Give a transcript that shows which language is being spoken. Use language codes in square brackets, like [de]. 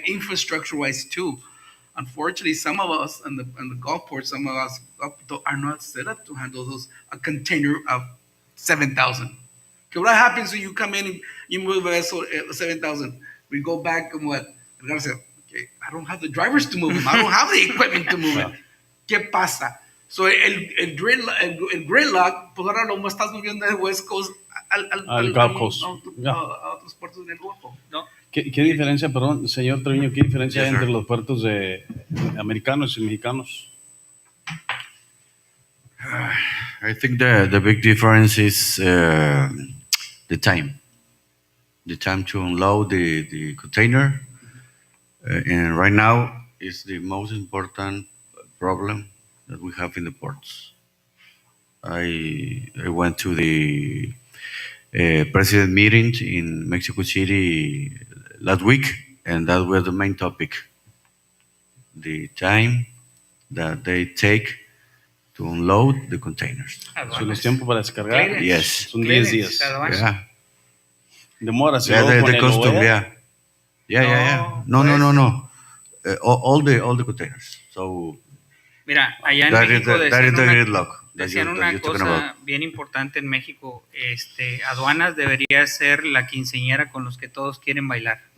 [en] And infrastructure-wise too. Unfortunately, some of us on the Gulf port, some of us are not set up to handle a container of 7,000. Okay, what happens when you come in and you move a vessel 7,000? We go back and what? We're gonna say, okay, I don't have the drivers to move them. I don't have the equipment to move it. [es] ¿Qué pasa? So el Gridlock, pues ahora lo estás moviendo del West Coast al [en] Gulf Coast. [es] A otros puertos del Golfo, ¿no? ¿Qué diferencia, perdón, señor Treviño, qué diferencia hay entre los puertos americanos y mexicanos? [en] I think the big difference is the time. The time to unload the container. And right now is the most important problem that we have in the ports. I went to the president meeting in Mexico City last week, and that was the main topic. The time that they take to unload the containers. [es] ¿Son los tiempos para descargar? [en] Yes. [es] Son 10 días. [en] Yeah. [es] Demora. [en] The custom, yeah. No. All the containers. So [es] mira, allá en [en] that [es] México [en] is the gridlock. [es] Decían una cosa bien importante en México, aduanas debería ser la quinceañera con los que todos quieren bailar.